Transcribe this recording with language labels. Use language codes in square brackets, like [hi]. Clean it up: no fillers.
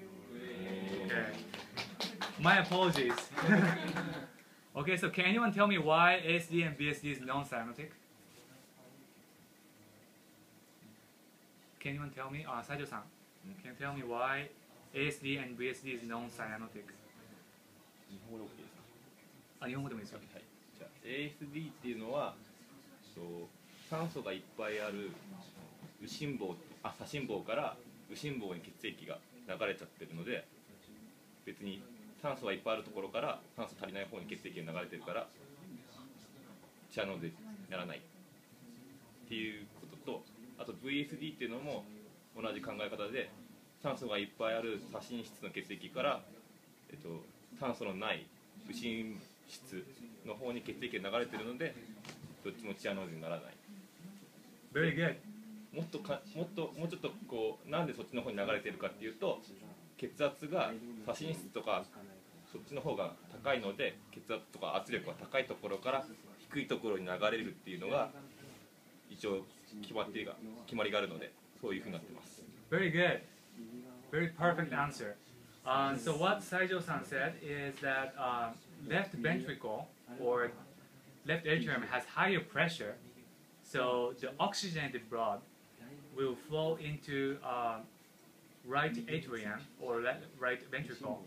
[en] Okay. My apologies. Okay, so can anyone tell me why ASD and BSD is non-cyanotic? Can anyone tell me? Saijo-san, can you tell me why ASD and BSD is non-cyanotic? [ja] 日本語で OK ですか？日本語でもいいですよ。はい。じゃあ ASD っていうのは、酸素がいっぱいある左心房から右心房に血液が流れちゃってるので、別に酸素がいっぱいあるところから酸素足りない方に血液が流れてるからチアノーゼにならないっていうことと、あと VSD っていうのも同じ考え方で、酸素がいっぱいある左心室の血液から、酸素のない右心室の方に血液が流れているので、どっちもチアノーゼにならない。 [en] Very good. [ja] もうちょっとこう、なんでそっちの方に流れているかっていうと、血圧が左心室とかそっちの方が高いので、血圧とか圧力が高いところから低いところに流れるっていうのが一応決まりがあるので、そういうふうになってます。 [en] Very good. Very perfect answer. So what Saijo-san said is that left ventricle or left atrium has higher pressure, so the oxygenated blood will flow into right atrium or right ventricle.